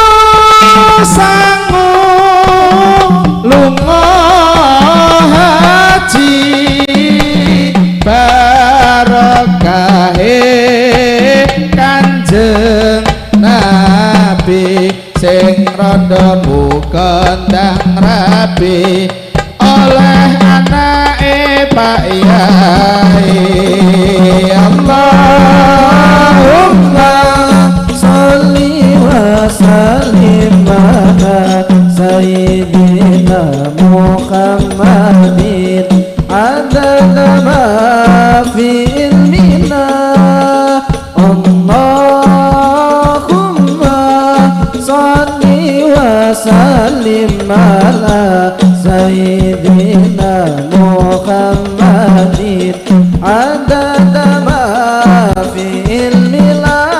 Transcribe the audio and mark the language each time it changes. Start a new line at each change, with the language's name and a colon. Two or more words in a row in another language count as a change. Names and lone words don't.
Javanese: sangu lunga haji barakahe Kanjeng Nabi sing rada muga ndang rabi oleh anake Pak Yai.
Arabic: اللهم صل وسلم على سيدنا محمد عدد ما في علمنا. اللهم صل وسلم على سيدنا محمد عدد ما في علمنا